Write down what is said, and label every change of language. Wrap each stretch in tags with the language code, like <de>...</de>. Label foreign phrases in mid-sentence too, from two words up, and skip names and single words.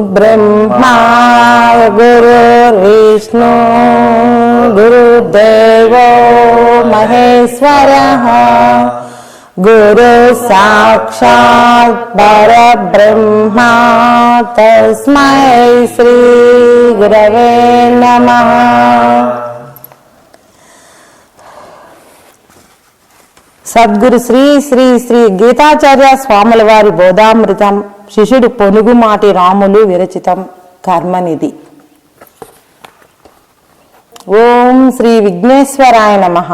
<sa>ब्रह्मा गुरुर्विष्णु गुरुदेवो महेश्वरः गुरु साक्षात् परब्रह्मा तस्मै श्री गुरवे नमः।</sa> <te>సద్గురు శ్రీ శ్రీ శ్రీ గీతాచార్య స్వాముల వారి బోధామృతం శిష్యుడు పొనుగుమాటి రాములు విరచితం కర్మనిధి.</te> <sa>ఓం శ్రీ విఘ్నేశ్వరాయ నమః.</sa>